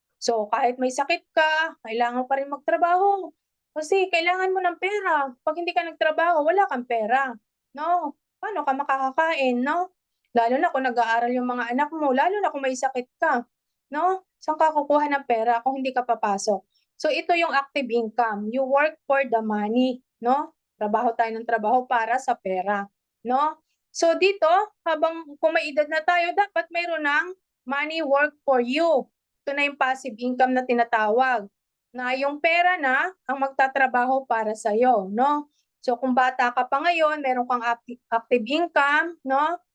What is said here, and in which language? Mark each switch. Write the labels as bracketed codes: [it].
[tl] So, kahit may sakit ka, kailangan pa rin magtrabaho. Kasi kailangan mo ng pera. Pag hindi ka nagtrabaho, wala kang pera, no? Paano ka makakakain, no? Lalo na kung nag-aaral yung mga anak mo, lalo na kung may sakit ka, no? Saan ka kukuha ng pera kung hindi ka papasok? So ito yung active income. [en] You work for the money, no? [tl] Trabaho tayo ng trabaho para sa pera, no? So dito, habang kung may edad na tayo, dapat mayroon ng [en] money work for you. [tl] Ito na yung passive income na tinatawag. Na yung pera na ang magtatrabaho para sa iyo, no? So kung bata ka pa ngayon, meron kang active income, no?